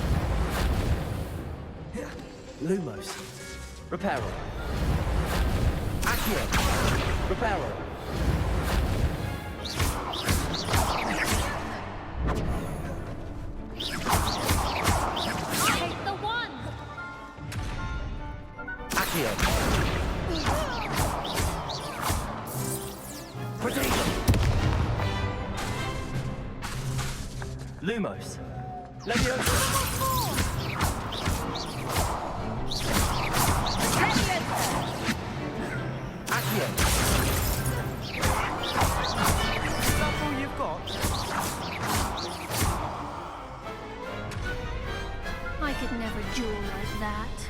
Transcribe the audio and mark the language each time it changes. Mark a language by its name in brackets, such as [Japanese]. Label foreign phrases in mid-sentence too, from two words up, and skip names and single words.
[English] Lumos. Reparo. Accio. Reparo. Take the one! Accio. Protego. Lumos. Leviosa. That's all you've got? I could never duel like that.